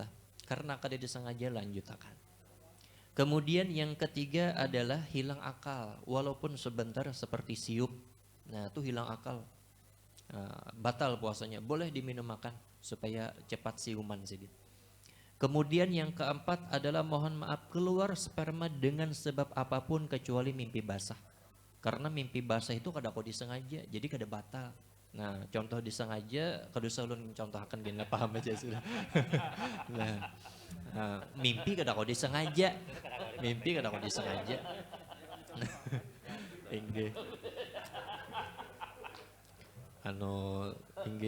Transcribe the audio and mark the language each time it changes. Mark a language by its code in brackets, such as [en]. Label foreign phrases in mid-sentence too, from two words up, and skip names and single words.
[id] Karena kada disengaja lanjutakan. Kemudian yang ketiga adalah hilang akal, walaupun sebentar seperti siup. Nah, itu hilang akal. Batal puasanya, boleh diminum makan supaya cepat siuman sedikit. Kemudian yang keempat adalah mohon maaf keluar sperma dengan sebab apapun kecuali mimpi basah. Karena mimpi basah itu [bjn] kada kau disengaja, [id] jadi kada batal. Nah, contoh disengaja, [bjn] kada usah ulun contohkan [id] gini paham aja sudah. [bjn] Nah, mimpi kada kau disengaja, mimpi kada kau disengaja. Inggih. Inggih.